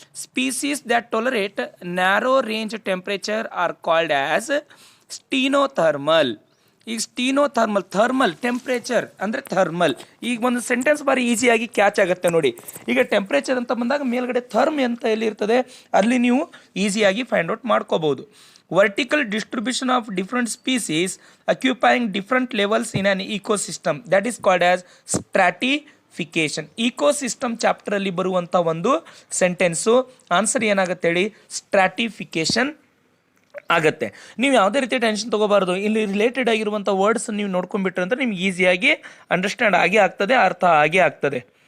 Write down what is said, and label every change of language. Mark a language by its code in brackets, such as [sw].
[en] Species that tolerate narrow range temperature are called as stenothermal. [kn] ಈಗ ಸ್ಟೀನೋಥರ್ಮಲ್, thermal temperature ಅಂದರೆ thermal. ಈಗ ಒಂದು ಸೆಂಟೆನ್ಸ್ ಬಾರಿ ಈಸಿಯಾಗಿ ಕ್ಯಾಚ್ ಆಗುತ್ತೆ ನೋಡಿ. ಈಗ ಟೆಂಪ್ರೇಚರ್ ಅಂತ ಬಂದಾಗ ಮೇಲ್ಗಡೆ ಥರ್ಮ್ ಅಂತ ಎಲ್ಲಿ ಇರ್ತದೆ ಅಲ್ಲಿ ನೀವು ಈಸಿಯಾಗಿ ಫೈಂಡ್ ಔಟ್ ಮಾಡ್ಕೋಬಹುದು. [en] vertical distribution of different species occupying different levels in an ecosystem, that is called as stratification. Stratification. [kn] Ecosystem ಚಾಪ್ಟರಲ್ಲಿ ಬರುವಂಥ ಒಂದು ಸೆಂಟೆನ್ಸು. ಆನ್ಸರ್ ಏನಾಗುತ್ತೆ ಹೇಳಿ? ಸ್ಟ್ರಾಟಿಫಿಕೇಶನ್ ಆಗತ್ತೆ. ನೀವು ಯಾವುದೇ ರೀತಿ ಟೆನ್ಷನ್ ತೊಗೋಬಾರ್ದು. ಇಲ್ಲಿ ರಿಲೇಟೆಡ್ ಆಗಿರುವಂಥ ವರ್ಡ್ಸ್ ನೀವು ನೋಡ್ಕೊಂಡ್ಬಿಟ್ರೆ ಅಂದರೆ ನಿಮ್ಗೆ ಈಸಿಯಾಗಿ ಅಂಡರ್ಸ್ಟ್ಯಾಂಡ್ ಆಗೇ ಆಗ್ತದೆ, ಅರ್ಥ ಆಗೇ ಆಗ್ತದೆ.